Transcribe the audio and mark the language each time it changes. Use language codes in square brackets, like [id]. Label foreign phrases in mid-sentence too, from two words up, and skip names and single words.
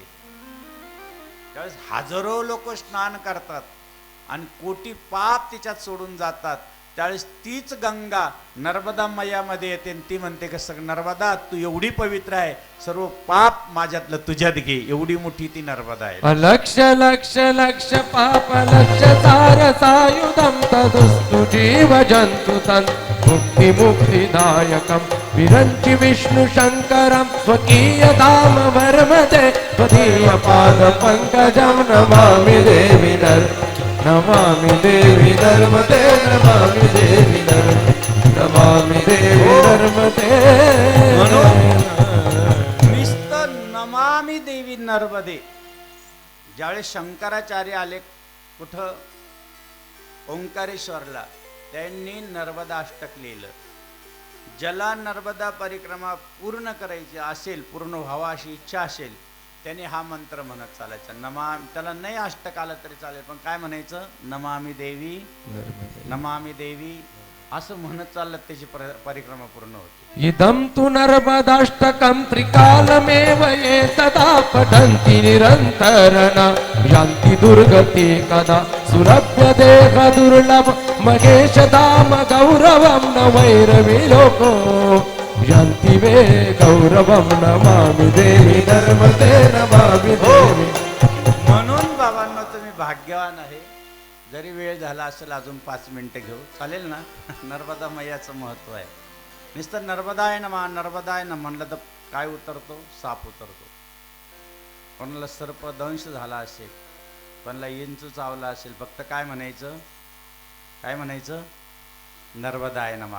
[mr] त्यावेळेस हजारो लोक स्नान करतात आणि कोटी पाप तिच्यात सोडून जातात. त्यावेळेस तीच गंगा नर्मदा मैयामध्ये येते आणि ती म्हणते की नर्मदा तू एवढी पवित्र आहे, सर्व पाप माझ्यातलं तुझ्यात घे. एवढी मोठी ती नर्मदा आहे. [sa] लक्ष लक्ष लक्ष पाप लक्ष सार सायुधम तदुस्तु जीव जंतु तन मुक्ति मुक्तिदायकम विरंचि विष्णु शंकरम स्वकीय धाम वर्मते त्वदीय पाद पंकजम नमामि देवी नमामि देवी नर्मदे नमामि देवी नमामि देवी नर्मदे. नुसतं नमामि देवी नर्मदे. [mr] ज्यावेळेस शंकराचार्य आले कुठं ओंकारेश्वरला, त्यांनी नर्मदा अष्टक लिहिलं. ज्याला नर्मदा परिक्रमा पूर्ण करायची असेल, पूर्ण व्हावा अशी इच्छा असेल, त्याने हा मंत्र म्हणत चालायचा. त्याला नाही अष्टक आलं तरी चालेल, पण काय म्हणायचं, [sa] नमामि देवी नमामि देवी [mr] असं म्हणत चाललं त्याची परिक्रमा पूर्ण होती. इदं तु नर्मदाष्टकं त्रिकालमेव ये सदा पठन्ति निरन्तरं यान्ति दुर्गति कदा सुलभ्य देह दुर्लभ महेश धाम गौरवं न वैरवी लोको यान्ति वे गौरवं नमामि देवी नर्मदे नमामि देवी. म्हणून बाबांनो तुम्ही भाग्यवान आहे. जरी वेळ झाला असेल अजून 5 मिनिटं घेऊ, चालेल ना. नर्मदा मैयाचं महत्व आहे. नुसतं [sa] नर्मदाय नमा नर्मदाय न [mr] म्हणलं तर काय उतरतो, साप उतरतो. कोणाला सर्प दंश झाला असेल, कोणाला इंचू चावला असेल, फक्त काय म्हणायचं, काय म्हणायचं, [sa] नर्मदाय नमा.